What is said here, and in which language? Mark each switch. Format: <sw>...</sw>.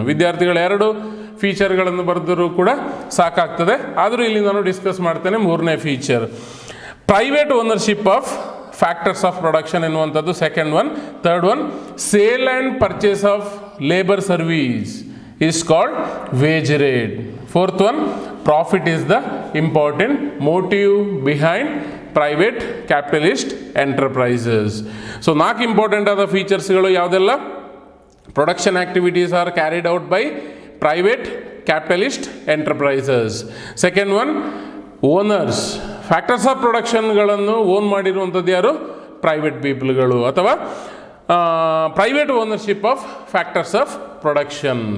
<kn>ವಿದ್ಯಾರ್ಥಿಗಳು 2 ಫೀಚರ್ಗಳನ್ನು ಬರೆದರೂ ಕೂಡ ಸಾಕಾಗ್ತದೆ, ಆದರೂ ಇಲ್ಲಿ ನಾನು ಡಿಸ್ಕಸ್ ಮಾಡ್ತೇನೆ 3ನೇ feature.</kn> <en>Private ownership of factors of production ಎನ್ನುವಂಥದ್ದು second one. Third one, sale and purchase of labour service is called wage rate. Fourth one, profit is the important motive behind private capitalist enterprises. So 4 important</en> <kn>ಆದ ಫೀಚರ್ಸ್ಗಳು ಯಾವುದೆಲ್ಲ?</kn> <en>Production activities are carried out by private capitalist enterprises.</en> <kn>Second one, owners, factors of ಪ್ರೊಡಕ್ಷನ್ಗಳನ್ನು own ಮಾಡಿರುವಂಥದ್ದು ಯಾರು?</kn> <en>Private ಪೀಪಲ್ಗಳು, ಅಥವಾ private ownership of factors of production.</en>